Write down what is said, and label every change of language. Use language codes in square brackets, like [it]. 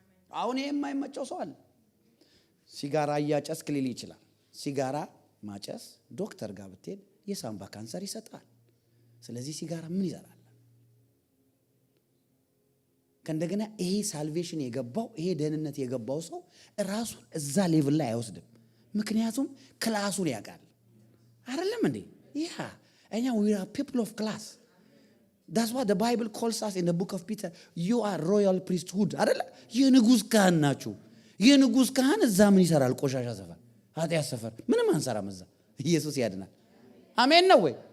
[am] አሁን የማይመቸው ሰው አለ። ሲጋራ እያጨስክ ሊል ይችላል። ሲጋራ ማጨስ ዶክተር ጋር ብትሄድ የሳምባ ካንሰር ይሰጣል። ስለዚህ ሲጋራ ምን ይዘራል? ከእንደገና ይሄ ሳልቬሽን የገባው ይሄ ደህንነት የገባው ሰው ራሱን እዛ ሌቭል ላይ አይወስድም። ምክንያቱም ክላሱን ያውቃል። አይደለም እንዴ? ያ እኛ [en] we are people of class. That's what the Bible calls us in the book of Peter. You are royal priesthood. [am] አይደለ? የንጉስ ካህን ናችሁ። የንጉስ ካህን እዛ ምን ይሰራል? ቆሻሻ ሰፈር፣ ኃጢአት ሰፈር ምንም አንሰራም እዛ። ኢየሱስ ያድናል። አሜን ነው ወይ?